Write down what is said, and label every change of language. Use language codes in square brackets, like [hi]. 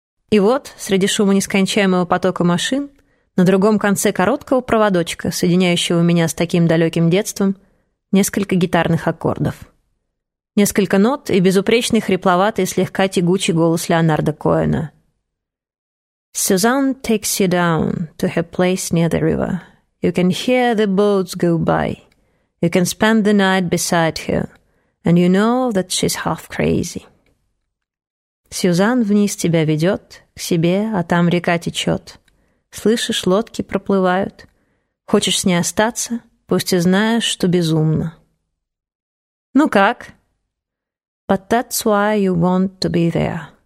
[ru] И вот, среди шума нескончаемого потока машин, на другом конце короткого проводочка, соединяющего меня с таким далеким детством, несколько гитарных аккордов. Несколько нот и безупречный, хрипловатый, слегка тягучий голос Леонарда Коэна. [en] «Suzanne takes you down to her place near the river. You can hear the boats go by. You can spend the night beside her. And you know that she's half crazy». [ru] «Сюзан вниз тебя ведет, к себе, а там река течет. Слышишь, лодки проплывают. Хочешь с ней остаться, пусть и знаешь, что безумно». [en] «Ну как?» «But that's why you want to be there».